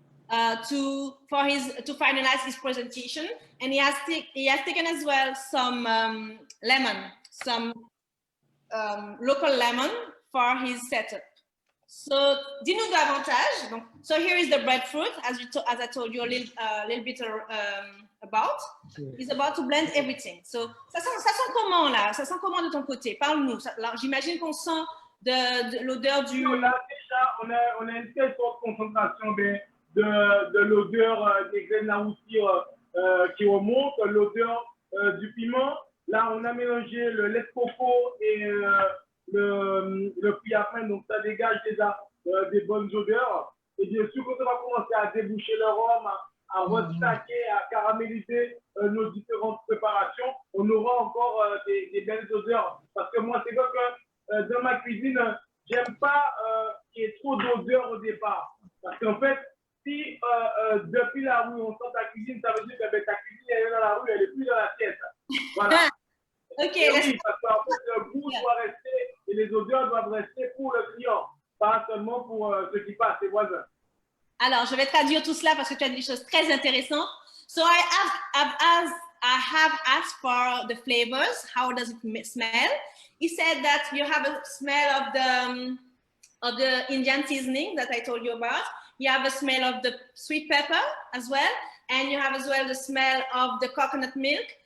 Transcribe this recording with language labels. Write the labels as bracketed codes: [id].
[en] To finalize his presentation, and he has taken as well some lemon, some local lemon for his setup. So, [fr] dis-nous davantage. Donc, [en] so here is the breadfruit, as I told you a little bit about. He's about to blend everything. [fr] So, ça sent comment là? Ça sent comment de ton côté? Parle-nous. J'imagine qu'on sent de l'odeur du. Là, déjà, on a une telle forte concentration de l'odeur des graines à roustir qui remonte, l'odeur du piment. Là, on a mélangé le lait de coco et le fruit à pain, donc ça dégage déjà des bonnes odeurs. Et bien sûr, quand on va commencer à déboucher le rhum, à restaquer, à caraméliser nos différentes préparations, on aura encore des belles odeurs. Parce que moi, c'est vrai que dans ma cuisine, j'aime pas qu'il y ait trop d'odeurs au départ. Parce qu'en fait, si depuis la rue, on sent ta cuisine, ça veut dire que ta cuisine, elle est dans la rue, elle n'est plus dans l'assiette. Voilà. Ok. Oui, parce qu'en fait, le goût doit rester et les odeurs doivent rester pour le client, pas seulement pour ceux qui passent, les voisins. Alors, je vais traduire tout cela parce que tu as dit des choses très intéressantes. [en] So I have asked for the flavors. How does it smell? He said that you have a smell of the Indian seasoning that I told you about. You have a smell of the sweet pepper as well, and you have as well the smell of the coconut milk.